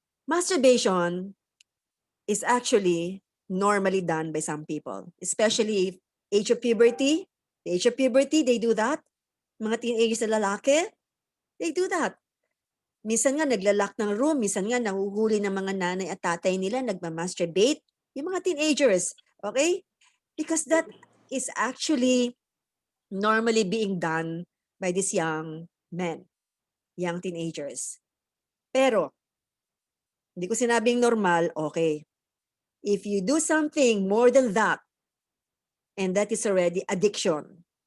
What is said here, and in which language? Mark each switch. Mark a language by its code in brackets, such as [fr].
[en] Masturbation is actually normally done by some people, especially age of puberty. The age of puberty, they do that. [tl] Mga teenagers na lalaki, [en] they do that. [tl] Minsan nga naglalak ng room, minsan nga nahuhuli ng mga nanay at tatay nila, nagmamasturbate. Yung mga teenagers, okay? [en] Because that is actually normally being done by these young men, young teenagers. [tl] Pero, hindi ko sinabing normal, okay. [en] If you do something more than that, and that is already addiction.